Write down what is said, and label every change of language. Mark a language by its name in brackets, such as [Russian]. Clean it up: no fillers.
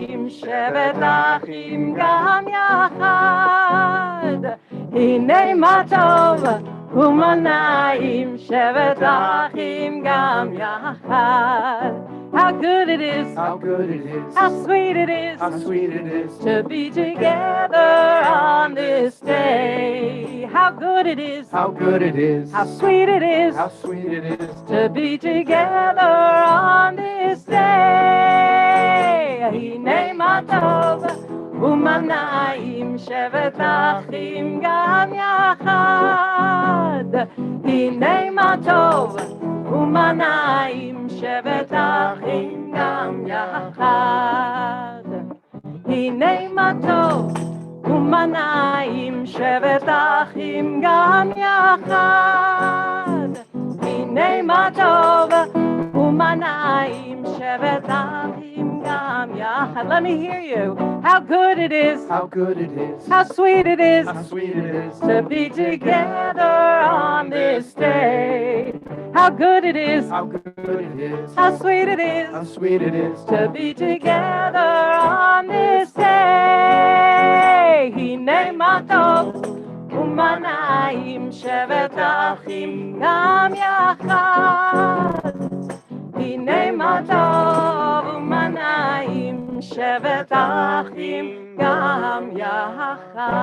[Hebrew] שבת אחים גם יחד, הנה מה טוב ומנעים, שבת אחים גם יחד. [English] How good it is, how good it is, how sweet it is, how sweet it is to be together on this day. How good it is, how good it is, how sweet it is, how sweet it is to be together on this day. [Hebrew] הנה מה טוב ומנעים, שבת אחים גם יחד. הנה מה טוב ומנעים, שבת אחים גם יחד. הנה מה טוב ומנעים, שבת אחים גם יחד. הנה מה טוב ומנעים, שבת אחים גם יחד. [English] Let me hear you. How good it is, how good it is, how sweet it is, how sweet it is to be together on this day. How good it is, how good it is, how sweet it is, how sweet it is to be together on this day. [Hebrew] הנה מה טוב ומנעים, שבת אחים גם יחד. הנה מה טוב ומנעים, שבת אחים גם יחד.